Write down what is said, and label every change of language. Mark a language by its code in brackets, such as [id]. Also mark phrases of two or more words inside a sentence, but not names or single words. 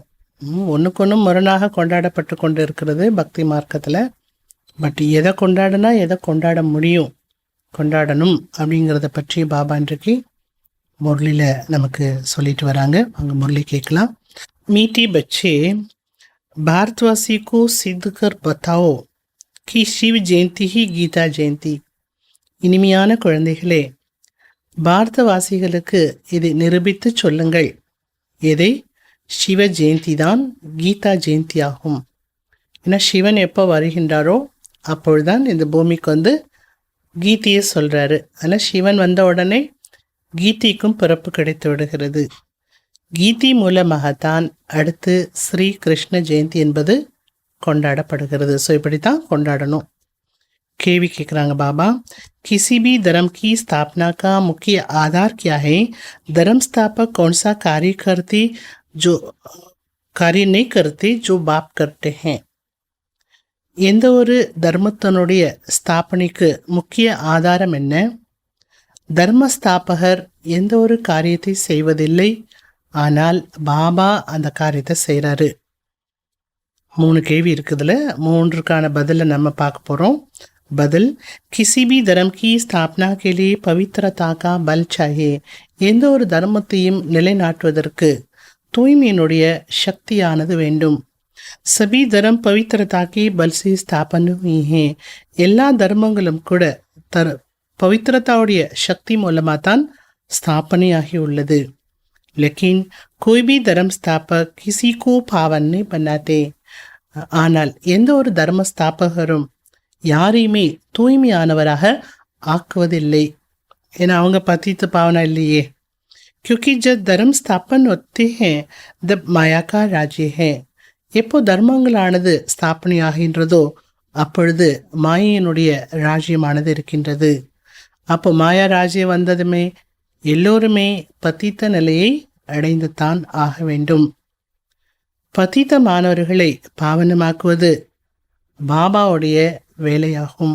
[ta] ஒன்றுக்கு ஒன்று முரணாக கொண்டாடப்பட்டு கொண்டு இருக்கிறது பக்தி மார்க்கத்தில். பட் எதை கொண்டாடினா எதை கொண்டாட முடியும், கொண்டாடணும் அப்படிங்கிறத பற்றி பாபா இன்றைக்கு முரளியில் நமக்கு சொல்லிட்டு வராங்க. அங்கே முரளி கேட்கலாம். [hi] मीठे बच्चे, भारतवासी को सिद्ध कर बताओ कि शिव जयंती ही गीता जयंती. [ta] இனிமையான குழந்தைகளே, பாரதவாசிகளுக்கு இதை நிரூபித்து சொல்லுங்கள். எதை? சிவ ஜெயந்தி தான் கீதா ஜெயந்தி ஆகும். ஏன்னா சிவன் எப்போ வருகின்றாரோ அப்பொழுதுதான் இந்த பூமிக்கு வந்து கீதையை சொல்கிறாரு. ஆனால் சிவன் வந்த உடனே கீதைக்கும் பிறப்பு கிடைத்து விடுகிறது. கீதை மூலமாகத்தான் அடுத்து ஸ்ரீ கிருஷ்ண ஜெயந்தி என்பது கொண்டாடப்படுகிறது. ஸோ இப்படி தான் கொண்டாடணும். கேள்வி கேட்குறாங்க பாபா, [hi] किसी भी धर्म की स्थापना का मुख्य आधार क्या है? धर्म स्थापक कौन सा कार्य नहीं करते जो बाप करते हैं? [ta] எந்த ஒரு தர்மத்தினுடைய ஸ்தாபனைக்கு முக்கிய ஆதாரம் என்ன? தர்மஸ்தாபகர் எந்த ஒரு காரியத்தை செய்வதில்லை, ஆனால் பாபா அந்த காரியத்தை செய்கிறாரு. 3 கேள்வி இருக்குதுல 3க்கான பதிலை நம்ம பார்க்க போகிறோம். [hi] बदल किसी भी धर्म की स्थापना के लिए पवित्रता का बल चाहिए. [ta] எந்த ஒரு தர்மத்தையும் நிலைநாட்டுவதற்கு தூய்மையினுடைய சக்தியானது வேண்டும். [hi] सभी धर्म पवित्रता के बल से स्थापन हुई हैं. [ta] எல்லா தர்மங்களும் கூட பவித்திரதாவுடைய சக்தி மூலமாக தான் ஸ்தாபனையாகி உள்ளது. [hi] लेकिन कोई भी धर्म स्थापक किसी को पावन नहीं बनाते. [ta] ஆனால் எந்த ஒரு தர்ம ஸ்தாபகரும் யாரையுமே தூய்மையானவராக ஆக்குவதில்லை. ஏன்னா அவங்க பத்தித்து பாவனா இல்லையே. [hi] क्योंकि जब धर्म स्थापन होते हैं तब माया का राज्य है. [ta] எப்போ தர்மங்களானது ஸ்தாபனை ஆகின்றதோ அப்பொழுது மாயையினுடைய ராஜ்யமானது இருக்கின்றது. அப்போ மாயா ராஜ்யம் வந்ததுமே எல்லோருமே பத்தித்த நிலையை அடைந்து தான் ஆக வேண்டும். பத்தித்த மாணவர்களை பாவனமாக்குவது பாபாவுடைய வேலையாகும்.